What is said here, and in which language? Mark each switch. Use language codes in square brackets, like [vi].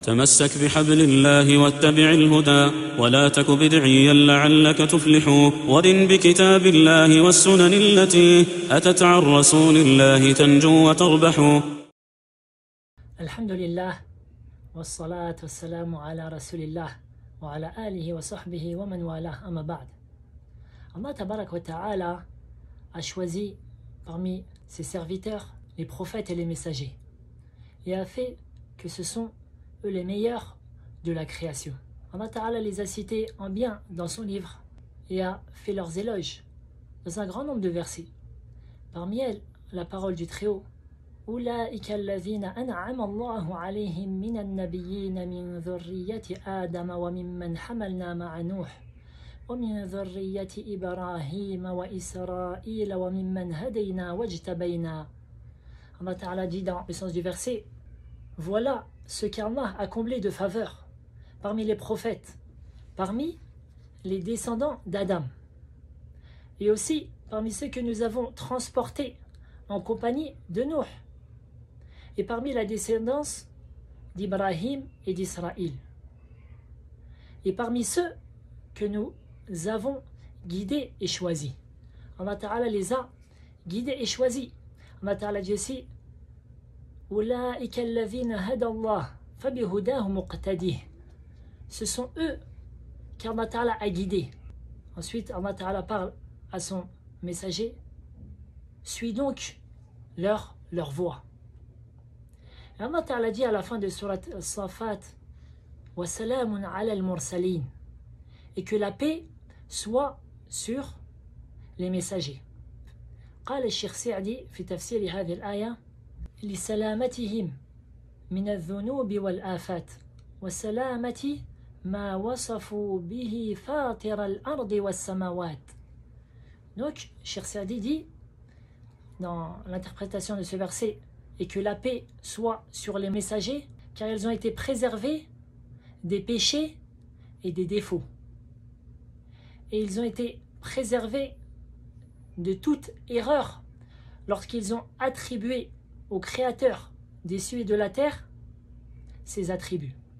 [ar] تمسك بحبل الله واتبع الهدى ولا تك بدعيا لعلك تفلح ورن بكتاب الله والسنن التي أتت عن رسول الله تنجو وتربح. الحمد لله والصلاة والسلام على رسول الله وعلى آله وصحبه ومن والاه أما بعد. [fr] Allah Tabarak wa Ta'ala a choisi parmi ses serviteurs les prophètes et les messagers et a fait que ce sont eux les meilleurs de la création. Allah Ta'ala les a cités en bien dans son livre et a fait leurs éloges dans un grand nombre de versets. Parmi elles, la parole du Très-Haut: [ar] أولئك الذين أنعم الله عليهم من النبيين من ذرية آدم وممن حملنا مع نوح ومن ذرية إبراهيم وإسرائيل وممن هدينا واجتبينا. [fr] Allah Ta'ala dit dans le sens du verset: voilà ce qu'Allah a comblé de faveur parmi les prophètes, parmi les descendants d'Adam, et aussi parmi ceux que nous avons transportés en compagnie de Nuh, et parmi la descendance d'Ibrahim et d'Israël, et parmi ceux que nous avons guidés et choisis. Allah Ta'ala les a guidés et choisis. Allah Ta'ala dit aussi: [ar] أولئك الذين هدى الله فبهداه مقتديه. [fr] Ce sont eux qu'Allah Ta'ala a guidés. Ensuite, Allah Ta'ala parle à son messager: suis donc leur voie. Et Allah Ta'ala dit à la fin de Surat As-Safat: [ar] wa salamun ala al-mursalin, [fr] et que la paix soit sur les messagers. [ar] قال الشيخ سعدي في تفسير هذه الآية: لسلامتهم من الذنوب والآفات وسلامة ما وصفوا به فاطر الأرض والسماوات. [fr] Donc, Cheikh Saadi dit dans l'interprétation de ce verset: et que la paix soit sur les messagers, car ils ont été préservés des péchés et des défauts. Et ils ont été préservés de toute erreur lorsqu'ils ont attribué au Créateur des cieux et de la terre ses attributs.